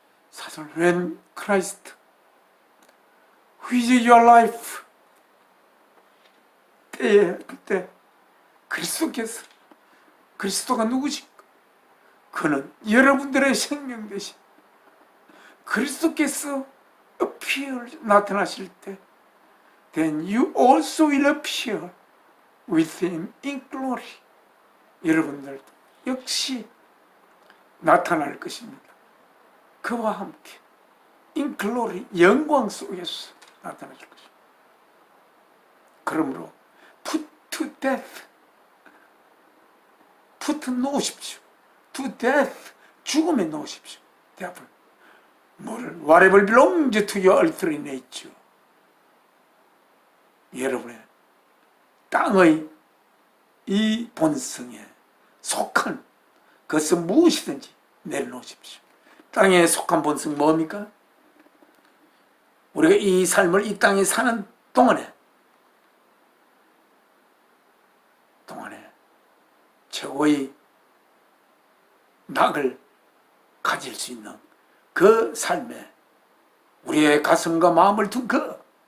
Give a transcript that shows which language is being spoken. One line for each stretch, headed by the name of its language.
Korean: 사실
English: when Christ with your life
Korean: 때에 그때 그리스도께서, 그리스도가 누구십니까? 그는 여러분들의 생명 되신 그리스도께서
English: appear,
Korean: 나타나실 때
English: then you also will appear with him in glory.
Korean: 여러분들 역시 나타날 것입니다. 그와 함께
English: in glory,
Korean: 영광 속에서 나타나실 것입니다.
English: 그러므로 put to death, put 놓으십시오. to death,
Korean: 죽음에 놓으십시오. devil, 뭐를?
English: whatever belongs to your earthly nature.
Korean: 여러분의 땅의 이 본성에 속한 그것은 무엇이든지 내려놓으십시오. 땅에 속한 본성 뭡니까? 우리가 이 삶을 이 땅에 사는 동안에 최고의 낙을 가질 수 있는 그 삶에 우리의 가슴과 마음을 둔 그